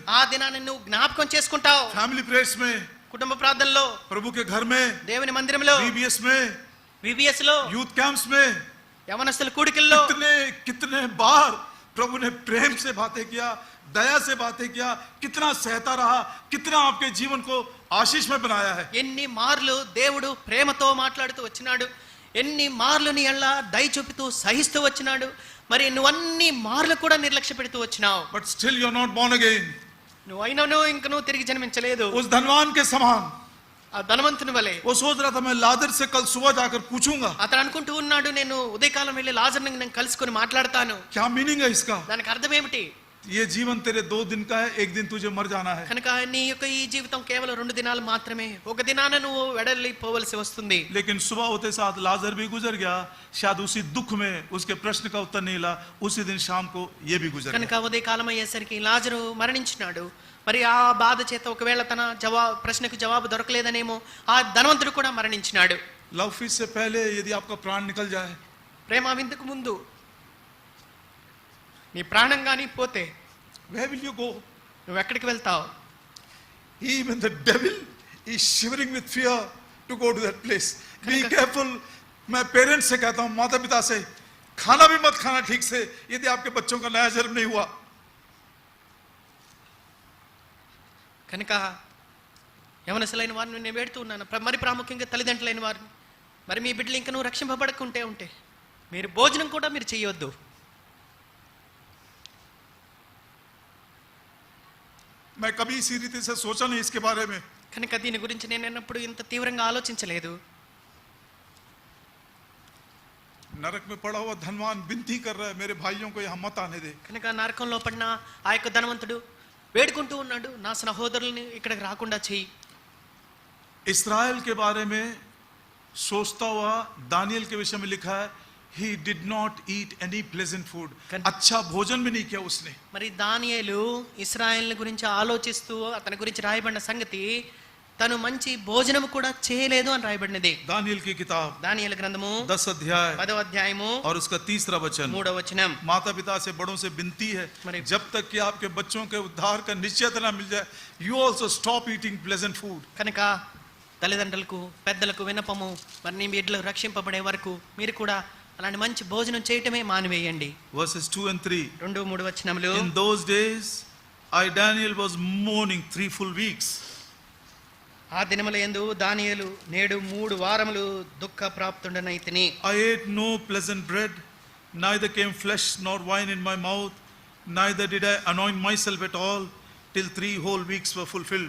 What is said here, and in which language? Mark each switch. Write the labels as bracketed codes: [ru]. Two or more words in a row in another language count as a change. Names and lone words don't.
[te] ఆ దినాన్ని నువ్వు జ్ఞాపకం చేసుకుంటావు. [en] family prayers [hi] में, [te] కుటుంబ ప్రార్థనలో, [hi] प्रभु के घर में, [te] దేవుని మందిరంలో, [hi] VBS में, [te] VBS లో, [en] youth camps [hi] में, [te] యవనస్తుల కూడికల్లో [hi] कितने कितने बार प्रभु ने प्रेम से बातें किया, दया से बातें किया, कितना सहता रहा, कितना आपके जीवन को आशीष में बनाया है. [te] ఎన్ని మార్లు దేవుడు ప్రేమతో మాట్లాడుతూ వచ్చినాడు, ఎన్ని మార్లు నీ ఎళ్ళ దయ చూపుతూ సహిస్తూ వచ్చినాడు. మరి నువ్వు అన్ని మార్లు కూడా నిర్లక్ష్య పెడుతూ వచ్చినావు. [en] But still you are not born again. [te] నువ్వు అయినను ఇంక నువ్వు తిరిగి జన్మించలేదు. [hi] उस धनवान के समान [te] ఆ ధనవంతుని వలె [hi] वो सोच रहा था मैं लाजर से कल सुबह जाकर पूछूंगा. [te] అతను అనుకుంటూ ఉన్నాడు నేను ఉదయకాలం వెళ్ళి లాజర్ని నేను కలుసుకొని మాట్లాడతాను. [hi] क्या मीनिंग है इसका? [te] దానికి అర్థం ఏమిటి? [hi] ये जीवन तेरे 2 दिन का है, एक दिन तुझे मर जाना है. [te] కనుక నీ యొక్క ఈ జీవితం కేవలం 2 దినాలు మాత్రమే. ఒక దినాన నువ్వు వెడలిపోవలసి వస్తుంది. [hi] लेकिन सुबह होते साथ लाजर भी गुजर गया. शायद उसी दुख में उसके प्रश्न का उत्तर नहीं मिला, उसी दिन शाम को ये भी गुजर [te] కనుక [hi] गया. [te] ఉదయకాలం అయ్యేసరికి లాజరు మరణించినాడు. మరి ఆ బాధ చేత ఒకవేళ తన ప్రశ్నకు జవాబు దొరకలేదనేమో ఆ ధనవంతుడు కూడా మరణించినాడు. [en] love feast [hi] से पहले यदि आपका प्राण निकल जाए, [te] ప్రేమ విందుకు ముందు నీ ప్రాణం కానీ పోతే [en] where will you go? [te] నువ్వు ఎక్కడికి వెళ్తావు? [en] Even the devil is shivering with fear to go to that place. Be careful. [hi] मैं पेरेंट्स से कहता हूँ, माता पिता से, खाना भी मत खाना ठीक से यदि आपके बच्चों का नया जन्म नहीं हुआ. [te] కనుక యవనస్తులైన వారిని నేను వేడుతూ ఉన్నాను, మరి ప్రాముఖ్యంగా తల్లిదండ్రులైన వారిని, మరి మీ బిడ్డలు ఇంకా నువ్వు రక్షింపబడకుంటే ఉంటే మీరు భోజనం కూడా మీరు చేయవద్దు. [hi] मैं कभी इसी रीति से सोचा नहीं इसके बारे में. [te] కనుక దీని గురించి నేను ఎన్నప్పుడు ఇంత తీవ్రంగా ఆలోచించలేదు. [hi] नरक में पड़ा हुआ धनवान विनती कर रहा है मेरे भाइयों को यहाँ मत आने दे। [te] కనుక నరకంలో పడిన ఆ యొక్క ధనవంతుడు వేడుకుంటూ ఉన్నాడు, నా సహోదరుల్ని ఇక్కడికి రాకుండా చెయ్యి. [hi] इस्राएल के बारे में सोचता हुआ दानियल के विषय में लिखा है, [en] he did not eat any pleasant food. [hi] अच्छा भोजन भी नहीं किया उसने. [te] మరి దానియేలు ఇశ్రాయేలు గురించి ఆలోచిస్తూ అతని గురించి రాయబడిన సంగతి, తను మంచి భోజనం కూడా చేయలేదు అని రాయబడినది. [hi] दानियल की किताब [te] దానియేలు గ్రంథము [hi] 10 अध्याय [te] 10వ అధ్యాయము [hi] और उसका 3रा वचन. [te] 3వ వచనం. [hi] माता पिता से बड़ों से विनती है, जब तक कि आपके बच्चों के उद्धार का निश्चयता ना मिल जाए, [en] you also stop eating pleasant food. [te] కనుక తల్లిదండ్రులకు పెద్దలకు విన్నపము, మరి నీ బిడ్డలు రక్షింపబడే వరకు మీరు కూడా అలాంటి మంచి భోజనం చేయటమే మానివేయండి. [en] Verses 2 and 3. [te] 2-3 వచనములు. [en] In those days I Daniel was mourning 3 full weeks. [te] ఆ దినముల యందు దానియేలు నేడు 3 వారములు దుఃఖ ప్రాప్తుండనైతిని. [en] I ate no pleasant bread, neither came flesh nor wine in my mouth, neither did I anoint myself at all, till 3 whole weeks were fulfilled.